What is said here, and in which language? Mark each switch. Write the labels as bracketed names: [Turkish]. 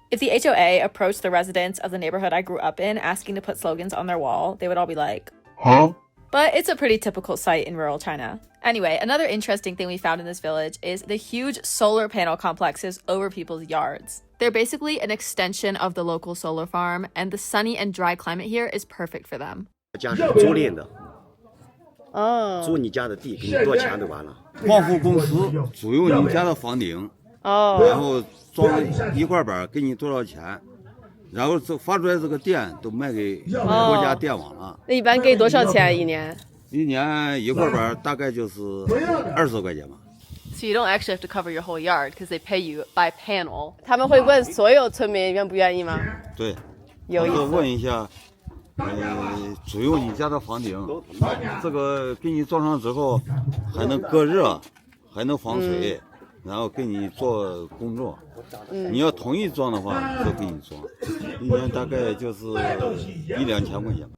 [English] If the HOA approached the residents of the neighborhood I grew up in asking to put slogans on their wall, they would all be like, huh? But it's a pretty typical sight in rural China. Anyway, another interesting thing we found in this village is the huge solar panel complexes over people's yards. They're basically an extension of the local solar farm, and the sunny and dry climate here is perfect for them. [Chinese] 家是租赁的，租你家的地，给你多钱就完了。光伏公司租用你家的房顶，然后装一块板，给你多少钱，然后这发出来这个电都卖给国家电网了。那一般给多少钱一年？一年一块板大概就是20块钱吧。 [English] So you don't actually have to cover your whole yard because they pay you by panel. [Chinese] 他们会问所有村民愿不愿意吗？对，有意思。问一下。租用你家的房顶，这个给你装上之后，还能隔热，还能防水，然后给你做工作。你要统一装的话，就给你装，一年大概就是1-2千块钱。